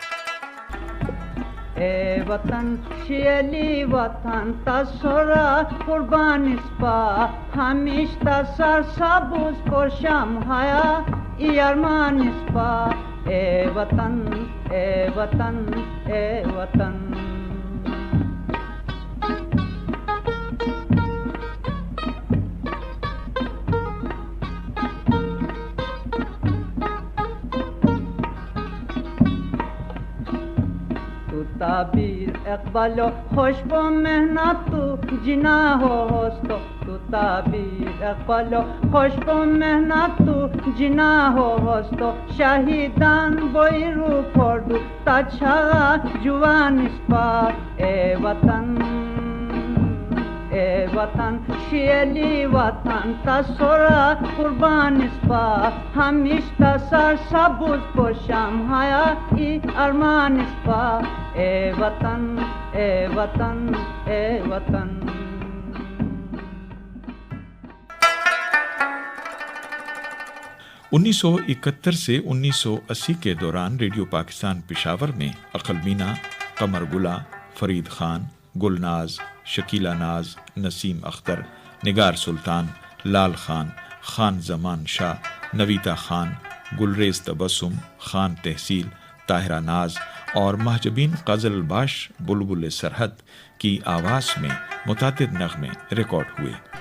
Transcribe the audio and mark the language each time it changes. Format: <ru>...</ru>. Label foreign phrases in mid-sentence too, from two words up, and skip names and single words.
<khw>اے وطن شیلی وطن تسورا قربان اسپا ہمیش تسر سبوز پرشم ہایا ای ارمان اسپا. اے وطن اے وطن اے وطن. تعبیر اقبال و خوشب و محنت تو جنا ہو ہوستو. تو تعبیر اقبال و خوشب و محنت تو جنا ہو ہوستو. شہیدان بوئی رو پھوڑو تچھا جوان اسپا. اے وطن اے وطن شیلی وطن تسورا قربان اسپا ہمیش تسر سبوز پوشم ہایا ای ارمان اسپا. اے وطن اے وطن اے وطن.</khw> <ur>انیس سو 71 سے 1980 کے دوران ریڈیو پاکستان پشاور میں عقل مینا، قمر گلا، فرید خان، گلناز، شکیلہ ناز، نسیم اختر، نگار سلطان، لال خان، خان زمان شاہ، نویتا خان، گلریز تبسم، خان تحصیل، طاہرہ ناز اور محجبین غزل باش بلبل سرحد کی آواز میں متعدد نغمے ریکارڈ ہوئے.</ur>